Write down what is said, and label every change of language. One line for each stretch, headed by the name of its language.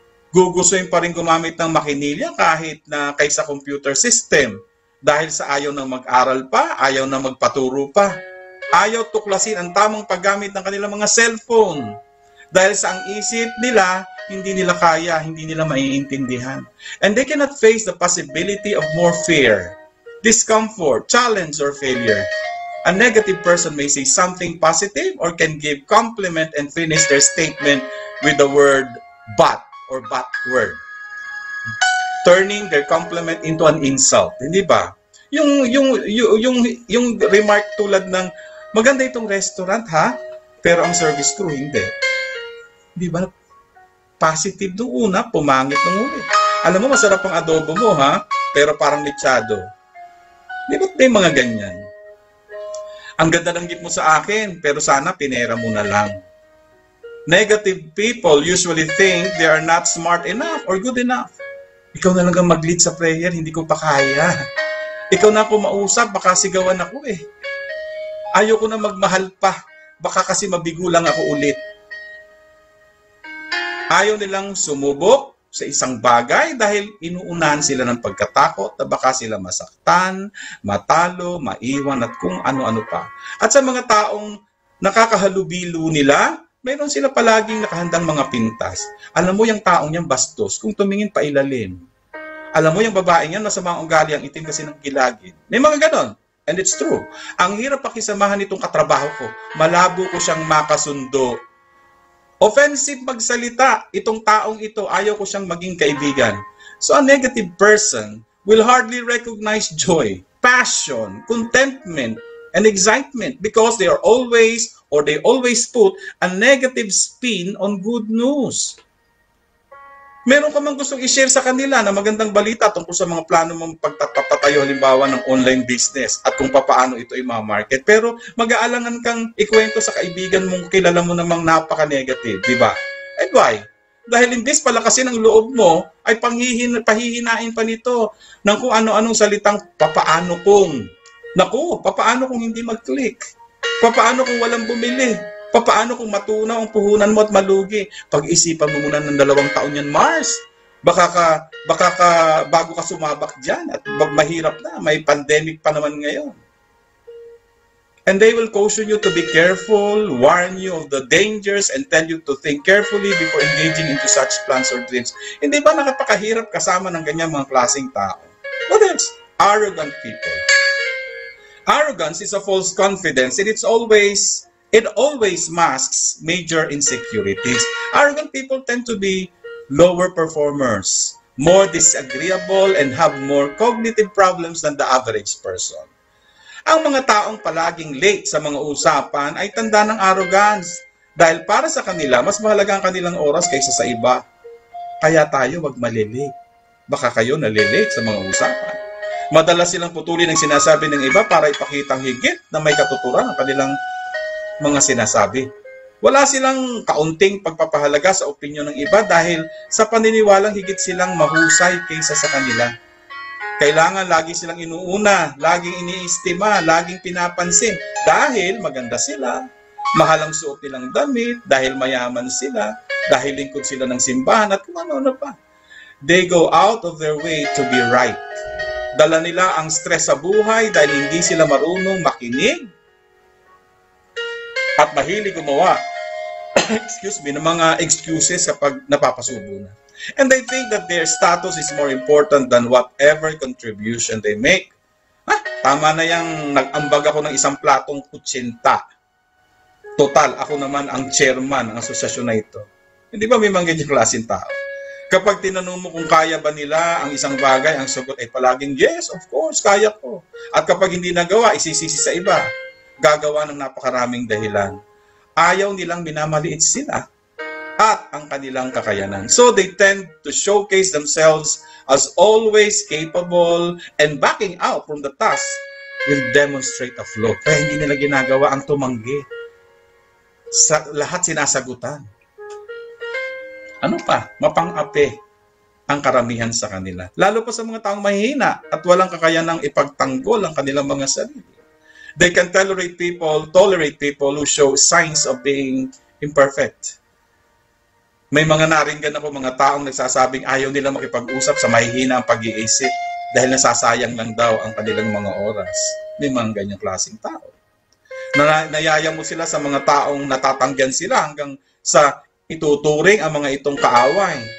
Filipino: Gugustuhin pa rin gumamit ng makinilya kahit na kaysa computer system dahil sa ayaw na mag-aral pa, ayaw na magpaturo pa, ayaw tuklasin ang tamang paggamit ng kanilang mga cellphone. Dahil sa ang isip nila, hindi nila kaya, hindi nila maiintindihan.
English: And they cannot face the possibility of more fear, discomfort, challenge, or failure. A negative person may say something positive or can give compliment and finish their statement with the word but or but word, turning their compliment into an insult.
Filipino: Hindi ba? Yung remark tulad ng maganda itong restaurant ha, pero ang service crew hindi. Di ba? Positive nung una, pumangit nung uli. Alam mo, masarap ang adobo mo, ha? Pero parang lechado. Di ba may mga ganyan? Ang ganda ng gift mo sa akin, pero sana pinera mo na lang.
English: Negative people usually think they are not smart enough or good enough.
Filipino: Ikaw na lang ang mag-lead sa prayer, hindi ko pa kaya. Ikaw na ako mausap, baka sigawan ako eh. Ayoko na magmahal pa, baka kasi mabigo lang ako ulit. Ayaw nilang sumubok sa isang bagay dahil inuunahan sila ng pagkatakot na baka sila masaktan, matalo, maiwan at kung ano-ano pa. At sa mga taong nakakahalubilo nila, mayroon sila palaging nakahandang mga pintas. Alam mo yung taong yan bastos kung tumingin pa ilalim. Alam mo yung babaeng yan masama ang ugali ang itim kasi ng gilagid. May mga ganon.
English: And it's true.
Filipino: Ang hirap pakisamahan nitong katrabaho ko. Malabo ko siyang makasundo. Offensive magsalita, itong taong ito, ayaw ko siyang maging kaibigan.
English: So a negative person will hardly recognize joy, passion, contentment, and excitement because they always put a negative spin on good news.
Filipino: Meron ka mang gustong i-share sa kanila na magandang balita tungkol sa mga plano mong pagtatayo halimbawa ng online business at kung paano ito i-market. Pero mag-aalangan kang ikwento sa kaibigan mong kilala mo namang napaka-negative, di ba?
English: And why?
Filipino: Dahil imbis palakasin ang loob mo, ay pahihinain pa nito ng kung ano-anong salitang papaano kung. Naku, papaano kung hindi mag-click? Papaano kung walang bumili? Paano kung matunaw ang puhunan mo at malugi? Pag-isipan mo muna ng 2 taon yan, Mars. Baka ka bago ka sumabak dyan at mahirap na. May pandemic pa naman ngayon.
English: And they will caution you to be careful, warn you of the dangers, and tell you to think carefully before engaging into such plans or dreams.
Filipino: Hindi ba nakapakahirap kasama ng ganyan mga klaseng tao?
English: What else? Arrogant people. Arrogance is a false confidence and it always masks major insecurities. Arrogant people tend to be lower performers, more disagreeable, and have more cognitive problems than the average person.
Filipino: Ang mga taong palaging late sa mga usapan ay tanda ng arrogance dahil para sa kanila, mas mahalaga ang kanilang oras kaysa sa iba. Kaya tayo wag malilate. Baka kayo nalilate sa mga usapan. Madalas silang putulin ang sinasabi ng iba para ipakitang higit na may katuturan ang kanilang mga sinasabi. Wala silang kaunting pagpapahalaga sa opinyon ng iba dahil sa paniniwalang higit silang mahusay kaysa sa kanila. Kailangan lagi silang inuuna, laging iniistima, laging pinapansin. Dahil maganda sila, mahal ang suot nilang damit, dahil mayaman sila, dahil lingkod sila ng simbahan, at kung ano-ano pa.
English: They go out of their way to be right.
Filipino: Dala nila ang stress sa buhay dahil hindi sila marunong makinig at mahilig gumawa ng mga excuses kapag napapasubo na.
English: And they think that their status is more important than whatever contribution they make.
Filipino: Tama na yung nag-ambag ako ng isang platong kutsinta. Total, ako naman ang chairman ng asosasyon na ito. Hindi ba may mga ganyang klaseng tao? Kapag tinanong mo kung kaya ba nila ang isang bagay, ang sagot ay palaging,
English: yes, of course,
Filipino: kaya ko. At kapag hindi nagawa, isisisi sa iba. Gagawa ng napakaraming dahilan. Ayaw nilang minamaliit sila at ang kanilang kakayanan.
English: So they tend to showcase themselves as always capable, and backing out from the task will demonstrate a flaw.
Filipino: Kaya hindi nila ginagawa ang tumanggi. Sa lahat sinasagutan. Ano pa? Mapang-api ang karamihan sa kanila. Lalo pa sa mga taong mahihina at walang kakayanang ipagtanggol ang kanilang mga sarili.
English: They can tolerate people who show signs of being imperfect.
Filipino: May mga naringgan ako mga taong nagsasabing ayaw nila makipag-usap sa mahihina ang pag-iisip dahil nasasayang lang daw ang kanilang mga oras. May mga ganyang klaseng tao. Nayaya mo sila sa mga taong natatanggan sila hanggang sa ituturing ang mga itong kaaway.